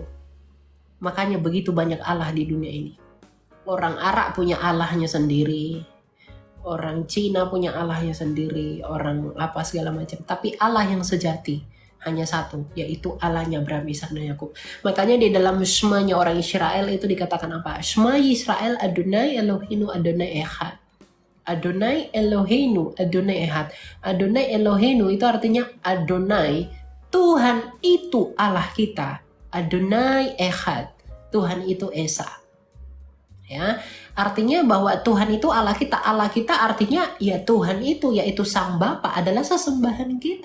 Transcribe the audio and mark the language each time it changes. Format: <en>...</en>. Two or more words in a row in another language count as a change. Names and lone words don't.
<id>Makanya begitu banyak Allah di dunia ini. Orang Arab punya Allahnya sendiri. Orang Cina punya Allahnya sendiri. Orang apa segala macam. Tapi Allah yang sejati hanya satu, yaitu Allahnya Abraham, Ishak dan Yakub. Makanya di dalam Shema-nya orang Israel itu dikatakan apa?</id> <he>שמע ישראל אדוני אלוהינו אדוני אחד. אדוני אלוהינו אדוני אחד. אדוני אלוהינו</he> <id>itu artinya Adonai, Tuhan itu Allah kita.</id> <he>אדוני אחד,</he> <id>Tuhan itu Esa. Ya, artinya bahwa Tuhan itu Allah kita. Allah kita artinya ya Tuhan itu, yaitu Sang Bapa adalah sesembahan kita.</id>